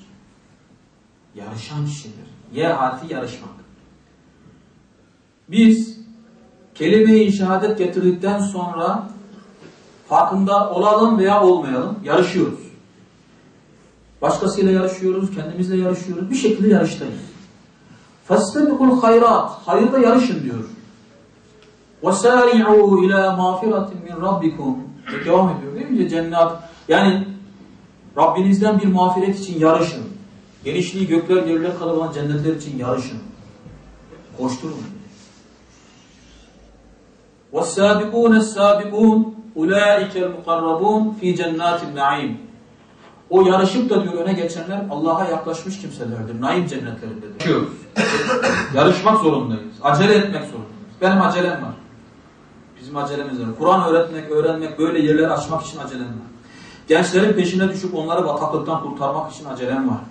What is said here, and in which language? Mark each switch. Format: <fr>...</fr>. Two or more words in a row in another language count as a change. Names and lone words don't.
<tr>Yarışan kişidir. Yer harfi yarışmak. Biz kelime-i şehadet getirdikten sonra farkında olalım veya olmayalım yarışıyoruz. Başkasıyla yarışıyoruz, kendimizle yarışıyoruz. Bir şekilde yarıştayız.</tr> <ar>فَاسْتَبِقُوا الْخَيْرَاتِ</ar> <tr>Hayırda yarışın diyor.</tr> <ar>وَسَارِعُوا اِلَى مَغْفِرَةٍ مِنْ رَبِّكُمْ</ar> <tr>Devam ediyor değil mi? Cennet. Yani Rabbinizden bir mağfiret için yarışın. Genişliği gökler yerler kadar olan cennetler için yarışın. Koşturun.</tr> <ar>وَالسَّابِقُونَ السَّابِقُونَ اُولَٰئِكَ الْمُقَرَّبُونَ ف۪ي جَنَّاتِ النَّعِيمِ</ar> <tr>O yarışıp da diyor öne geçenler Allah'a yaklaşmış kimselerdir. Naim cennetlerindedir. Yarışmak zorundayız. Acele etmek zorundayız. Benim acelem var. Bizim acelemiz var. Kur'an öğrenmek, böyle yerleri açmak için acelem var. Gençlerin peşine düşüp onları bataklıktan kurtarmak için acelem var.</tr>